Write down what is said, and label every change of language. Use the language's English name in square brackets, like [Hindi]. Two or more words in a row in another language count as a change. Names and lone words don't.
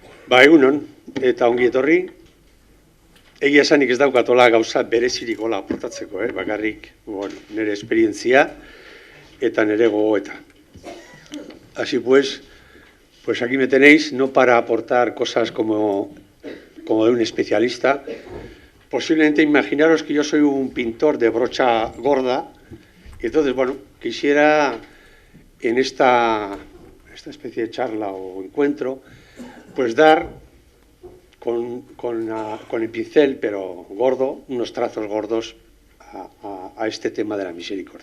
[Basque] Egunon, eta ongi etorri. Egia esanik ez daukatola gauza berezirik hola aportatzeko, bakarrik nire esperientzia eta nire gogoeta. [Spanish] Así pues aquí me tenéis, no para aportar cosas como de un especialista. Posiblemente imaginaros que yo soy un pintor de brocha gorda, y entonces, quisiera en esta especie de charla o encuentro, pues dar con el pincel, pero gordo, unos trazos gordos a este tema de la misericordia.